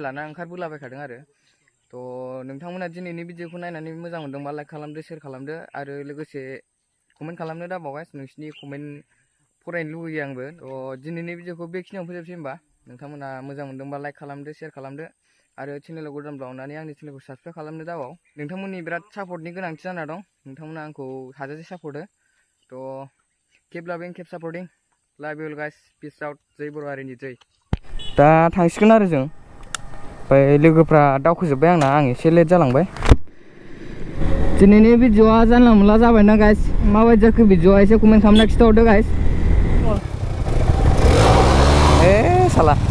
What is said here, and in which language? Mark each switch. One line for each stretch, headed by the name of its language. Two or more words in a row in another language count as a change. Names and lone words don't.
Bodo: लाना ओंखारबोलाबायखादों आरो थ' नोंथांमोना दिनैनि भिडिअ'खौ नायनानै मोजां मोनदोंबा लाइक खालामदो शेयार खालामदो आरो लोगोसे कमेन्ट खालामनो दाबावगाय नोंसिनि कमेन्ट फरायनो लुगैयो आंबो थ' दिनैनि भिडिअ'खौ बेखिनियाव फोजोबसै होमबा नोंथांमोना मोजां मोनदोंबा लाइक खालामदो शेयार खालामदो आरो चेनेलाव गोदानब्ला अननानै आंनि चेनेलखौ साबस्क्राइब खालामनो दाबाव नोंथांमोननि बिराद सापर्टनि गोनांथि जाना दं नोंथांमोना आंखौ हाजासे सापर्ट हो थ'
English: keep loving keep supporting love you all guys peace out
Bodo: जय बर' हारिनि जय दा थांसिगोन आरो जों ओमफ्राय लोगोफ्रा दावखोजोब्बाय आंना आं एसे लेट जालांबाय दिनैनि भिडिअ'आ जानला मोनला जाबायना गाइस माबायदि जाखो भिडिअ'आ एसे कमेन्ट खालामना खिथाहरदो गाइस साला